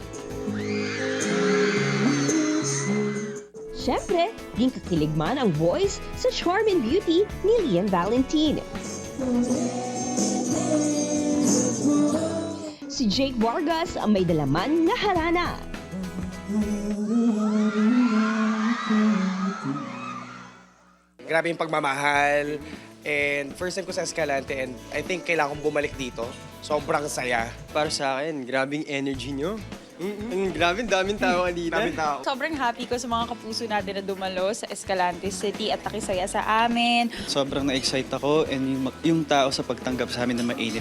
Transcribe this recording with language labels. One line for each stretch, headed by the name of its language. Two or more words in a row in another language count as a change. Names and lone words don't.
Hiligaynon: Siyempre, ginkakilig man ang voice sa
English: charm and beauty
Hiligaynon: ni Leanne Valentin.
Filipino: Si Jake Vargas ang may dalaman na harana. Grabe yung pagmamahal.
English: And first time
Filipino: ko sa Escalante
English: and I think
Filipino: kailangan kong bumalik dito. Sobrang saya. Para sa akin, grabing energy nyo. Grabe, daming tao kanina. Daming tao. Sobrang happy ko sa mga kapuso natin na dumalo sa Escalante City at nakisaya sa amin. Sobrang na-excite ako and yung tao sa pagtanggap sa amin na mainit.